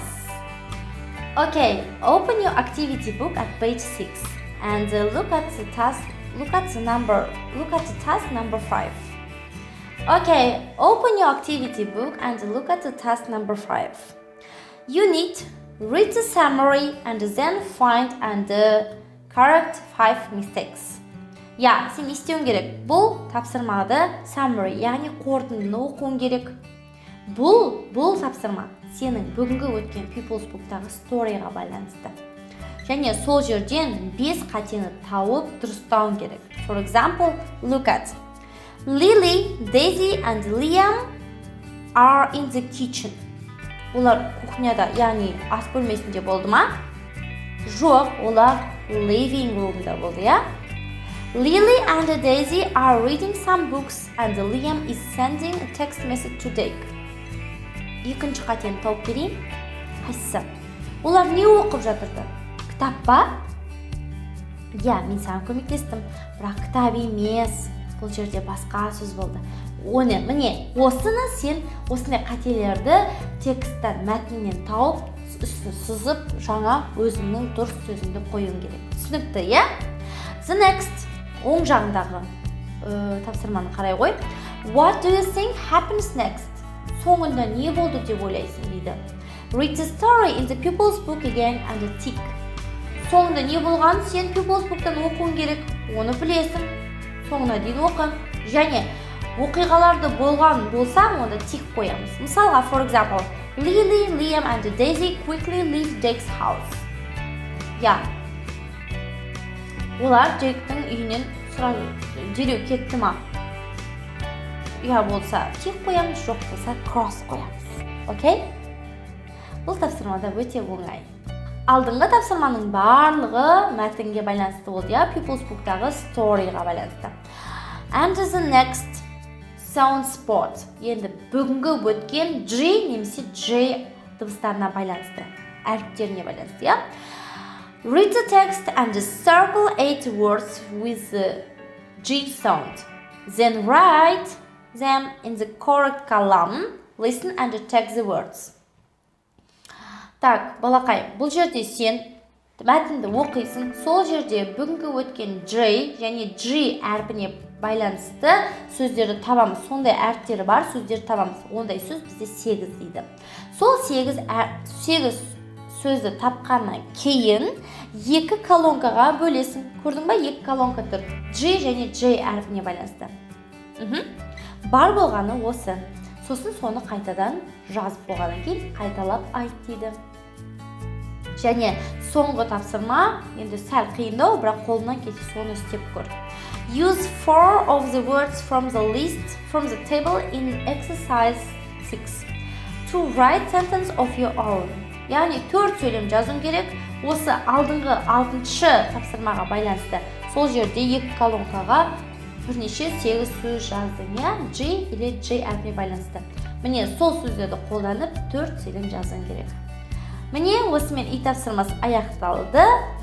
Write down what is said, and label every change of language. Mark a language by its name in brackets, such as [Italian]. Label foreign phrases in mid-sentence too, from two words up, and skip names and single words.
[English] Okay, open your activity book at page 6 and look at the task number 5. Okay, open your activity book and look at the task number 5. You need to read the summary and then find and correct 5 mistakes. [Kazakh] Я, сен істеуің керек. Бұл тапсырмады summary, яғни қорытындыны оқуың керек. Бұл тапсырма сенің бүгінгі өткен People's Book'тағы storyға байланысты. Және сол жерден 5 қатені тауып дұрыстауың керек. [English] For example, look at Lily, Daisy and Liam are in the kitchen. [Kazakh] Олар кухняда, яғни ас бөлмесінде болды ма? Жоқ, олар [English] living room'да [Kazakh] болды, я? [English] Lily and Daisy are reading some books and Liam is sending a text message to Jake. [Kazakh] Екінші қатені тауып берейін. Қайсысы? Олар не оқып жатырды? Кітап па? Я, мен саған көмектестім, бірақ кітап емес. Бұл жерде басқа сөз болды. Міне, осыны сен осындай қателерді тексттен, мәтіннен тауып, үстін сызып, жаңа өзіңнің дұрыс сөзіңді қоюың керек. Түсінікті, я? [English] The next, [Kazakh] оң жағындағы тапсырманы қарай қой. [English] What do you think happens next? [Kazakh] Соңында не болды деп ойлайсың дейді. [English] Read the story in the People's Book again and tick. [Kazakh] Соңында не болған сен People's Book'тан оқуың керек. Оны білесің. Соңына дейін оқы. Және оқиғаларды болған болса, онда тик қоямыз. Мысалға, [English] for example, Lily, Liam and Daisy quickly leave Jake's house. [Kazakh] Я. Олар Джейктің үйінен дереу кетті ма? Я болса тик қоямыз, жоқ болса cross қоямыз. Окей? Бұл тапсырмада өте оңай. Алдыңғы тапсырманың барлығы мәтінге байланысты болды, я? People's Book'тағы storyға байланысты. [English] And the next sound spot. [Kazakh] Енді бүгінгі өткен G немесе J дыбыстарына байланысты, әріптеріне байланысты, я? [English] Read the text and circle 8 words with the G sound. Then write them in the correct column. Listen and check the words. [Kazakh] Так, балақай, бұл жерде сен мәтінді оқисың. Сол жерде бүгінгі өткен J және G әрпіне байланысты сөздерді табамыз. Сондай әріптері бар сөздерді табамыз. Ондай сөз бізде 8 дейді. Сол 8 сөзді тапқаннан кейін 2 колонкаға бөлесің. Көрдің ба? 2 колонка тұр. G және J әрпіне байланысты. Бар болғаны осы. Сосын соны қайтадан жазып болғаннан кейін қайталап айт дейді. Және соңғы тапсырма, енді сәл қиындау, бірақ қолынан келсе соны істеп көр. [English] Use 4 of the words from the list from the table in exercise 6 to write sentence of your own. [Kazakh] Яғни 4 сөйлем жазуың керек. Осы алдыңғы 6-шы тапсырмаға байланысты. Сол жерде 2 колонкаға бірнеше 8 сөз жаздың, я? G или J әрпіне байланысты. Міне сол сөздерді қолданып 4 сөйлем жазуың керек. Міне осымен үй тапсырмасы аяқталды.